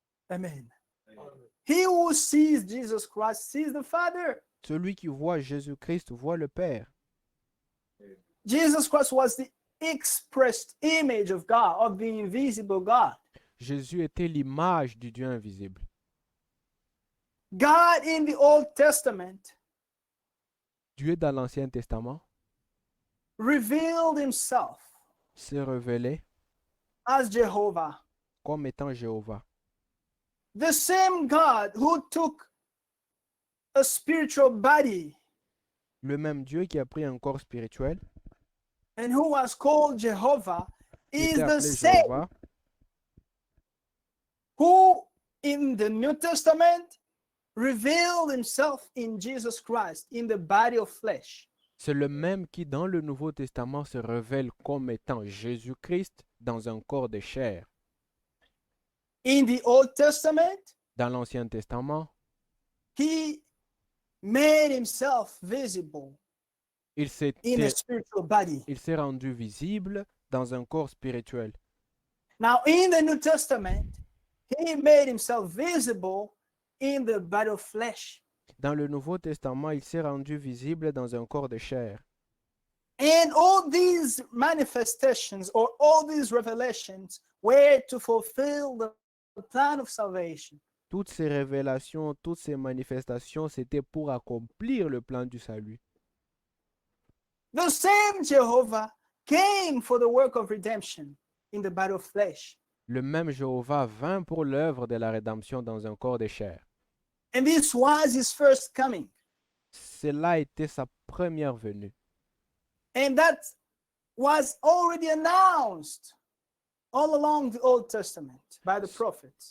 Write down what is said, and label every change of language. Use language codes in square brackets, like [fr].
[en] Amen. He who sees Jesus Christ sees the Father. [fr] Celui qui voit Jésus-Christ voit le Père. [en] Jesus Christ was the expressed image of God, of the invisible God. [fr] Jésus était l'image du Dieu invisible. [en] God in the Old Testament [fr] Dieu dans l'Ancien Testament [en] revealed himself [fr] s'est révélé [en] as Jehovah. [fr] comme étant Jéhovah. [en] The same God who took a spiritual body [fr] Le même Dieu qui a pris un corps spirituel, [en] and who was called Jehovah [fr] qui [en] is [fr] était [en] the [fr] appelé [en] same [fr] Jéhovah, [en] who in the New Testament revealed himself in Jesus Christ in the body of flesh. [fr] c'est le même qui dans le Nouveau Testament se révèle comme étant Jésus-Christ dans un corps de chair. [en] In the Old Testament, [fr] Dans l'Ancien Testament, [en] he made himself visible [fr] il s'est [en] in a spiritual body. [fr] rendu visible dans un corps spirituel. [en] Now, in the New Testament, he made himself visible in the body of flesh. [fr] Dans le Nouveau Testament, il s'est rendu visible dans un corps de chair. [en] And all these manifestations or all these revelations were to fulfill the plan of salvation. [fr] Toutes ces révélations, toutes ces manifestations, c'était pour accomplir le plan du salut. [en] The same Jehovah came for the work of redemption in the body of flesh. [fr] Le même Jéhovah vint pour l'œuvre de la rédemption dans un corps de chair. [en] And this was his first coming. [fr] Cela était sa première venue. [en] And that was already announced all along the Old Testament by the prophets.